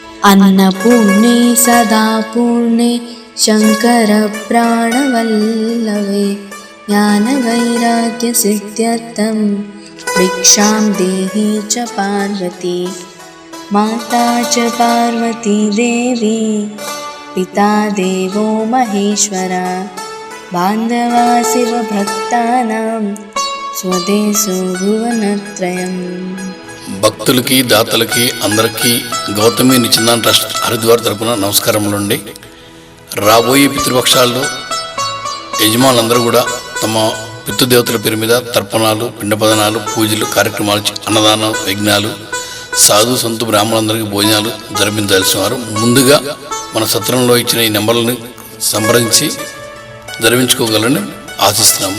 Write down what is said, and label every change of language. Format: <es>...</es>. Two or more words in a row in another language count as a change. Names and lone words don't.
<sa>अन्नपूर्णे सदा पूर्णे शङ्करप्राणवल्लभे ज्ञानवैराग्यसिद्ध्यर्थं भिक्षां देहि च पार्वती माता च पार्वती देवी पिता देवो महेश्वरा बान्धवा शिवभक्तानां स्वदेशो भुवनत्रयम्।</sa> <te>భక్తులకి దాతలకి అందరికీ గౌతమి నిత్యానంద ట్రస్ట్ హరిద్వార్ తరపున నమస్కారములండి. రాబోయే పితృపక్షాల్లో యజమానులందరూ కూడా తమ పితృదేవతల పేరు మీద తర్పణాలు, పిండపదనాలు, పూజలు, కార్యక్రమాలు, అన్నదానం, యజ్ఞాలు, సాధు సంతు బ్రాహ్మణులందరికీ భోజనాలు జరిపించాల్సిన వారు ముందుగా మన సత్రంలో ఇచ్చిన ఈ నెంబర్లను సంప్రదించి జరిపించుకోగలని ఆశిస్తున్నాము.</te>